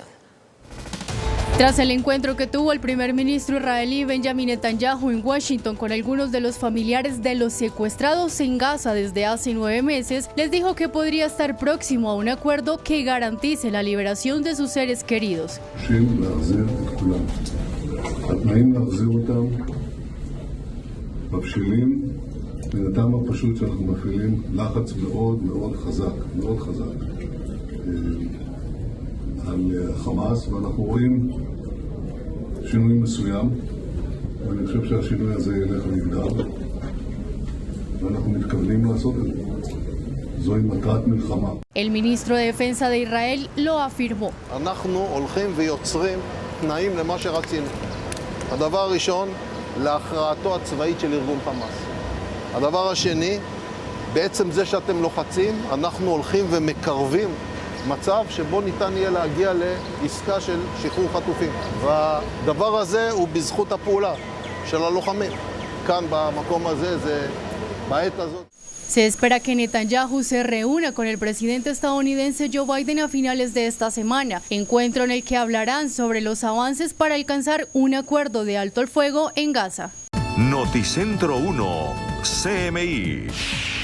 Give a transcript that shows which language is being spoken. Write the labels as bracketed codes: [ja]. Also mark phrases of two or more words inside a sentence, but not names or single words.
[es] Tras el encuentro que tuvo el primer ministro israelí Benjamín Netanyahu en Washington con algunos de los familiares de los secuestrados en Gaza desde hace 9 meses, les dijo que podría estar próximo a un acuerdo que garantice la liberación de sus seres queridos. [he] מבשילים מן הטעם הפשוט שאנחנו מפעילים לחץ מאוד מאוד חזק על חמאס, ואנחנו רואים שינוי מסוים, ואני חושב שהשינוי הזה ילך ויגדל, ואנחנו מתכוונים לעשות את זה. זוהי מטרת מלחמה. [es] El ministro de Defensa de Israel lo afirmó. [he] אנחנו הולכים ויוצרים תנאים למה שרצינו. הדבר הראשון, להכרעתו הצבאית של ארגון חמאס. הדבר השני, בעצם זה שאתם לוחצים, אנחנו הולכים ומקרבים מצב שבו ניתן יהיה להגיע לעסקה של שחרור חטופים. והדבר הזה הוא בזכות הפעולה של הלוחמים. כאן במקום הזה, זה בעת הזאת. [es] Se espera que Netanyahu se reúna con el presidente estadounidense Joe Biden a finales de esta semana, encuentro en el que hablarán sobre los avances para alcanzar un acuerdo de alto el fuego en Gaza. Noticentro 1, CMI.